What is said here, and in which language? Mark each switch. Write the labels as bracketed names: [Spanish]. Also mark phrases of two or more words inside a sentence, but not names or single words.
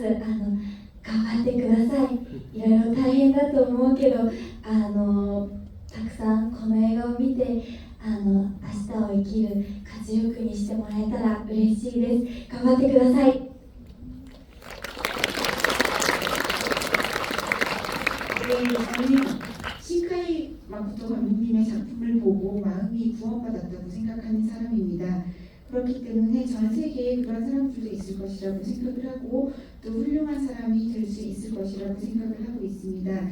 [Japanese] 頑張ってください。いろいろ大変だと思うけど、たくさんこの映画を見て明日を生きる活力にしてもらえたら嬉しいです。頑張ってください。 [Korean] 저는 신카이 마코토 감독님의 작품을 보고 마음이 구원받았다고 생각하는 사람입니다. 그렇기 때문에 전 세계에 그런 사람들도 있을 것이라고 생각을 하고 또 훌륭한 사람이 될 수 있을 것이라고 생각을 하고 있습니다.